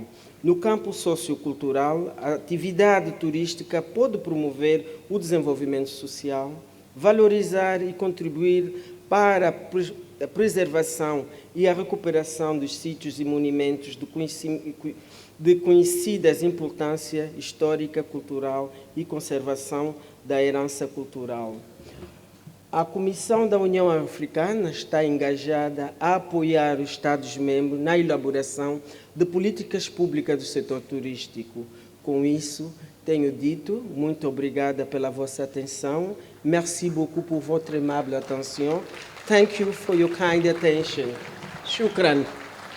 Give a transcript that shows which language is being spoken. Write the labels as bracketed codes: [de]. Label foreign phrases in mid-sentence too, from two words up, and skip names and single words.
[pt] No campo sociocultural, a atividade turística pode promover o desenvolvimento social, valorizar e contribuir para a preservação e a recuperação dos sítios e monumentos de conhecidas importância histórica, cultural e conservação da herança cultural. A Comissão da União Africana está engajada a apoiar os Estados-membros na elaboração de políticas públicas do setor turístico. Com isso, tenho dito, muito obrigada pela vossa atenção. [fr] Merci beaucoup pour votre aimable attention. [en] Thank you for your kind attention. [ar] Shukran.